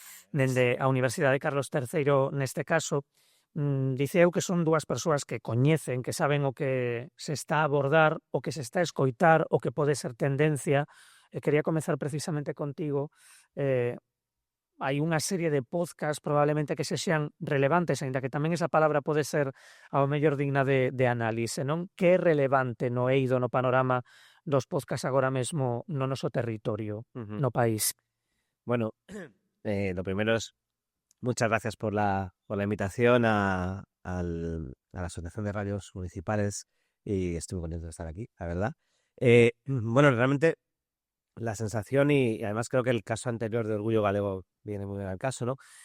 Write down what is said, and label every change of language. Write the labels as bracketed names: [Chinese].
[Galician] Dende a Universidade Carlos III, neste caso, diceu que son dúas persoas que coñecen, que saben o que se está a abordar, o que se está a escoitar, o que pode ser tendencia. E quería comezar precisamente contigo. Hai unha serie de podcast probablemente que sexan relevantes, aínda que tamén esa palabra pode ser ao mellor digna de análise, non? Que é relevante no eido, no panorama dos podcast agora mesmo no noso territorio, Ujú. no país? [Spanish] Bueno, lo primero es muchas gracias por la invitación a la Asociación de Radios Municipales y estoy muy contento de estar aquí, la verdad. Bueno, realmente la sensación y además creo que el caso anterior de Orgullo Galego viene muy bien al caso, ¿no?